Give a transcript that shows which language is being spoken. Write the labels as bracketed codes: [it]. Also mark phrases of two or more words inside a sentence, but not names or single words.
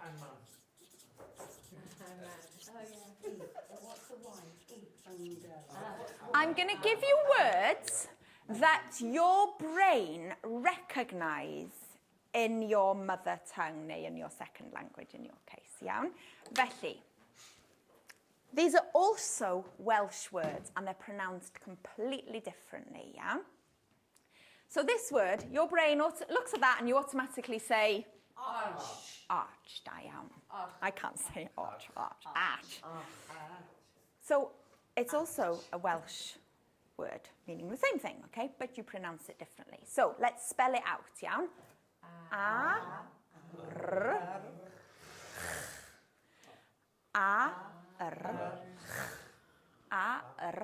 [en] I'm going to give you words that your brain recognise in your mother tongue, neu in your second language in your case, iawn? Felly, these are also Welsh words and they're pronounced completely differently, iawn? So this word, your brain looks at that and you automatically say... Arch. Arch, [cy] da iawn. [en] I can't say arch, arch. So it's also a Welsh word, meaning the same thing, okay? But you pronounce it differently. So let's spell it out, iawn? A, r, a, r, a, r.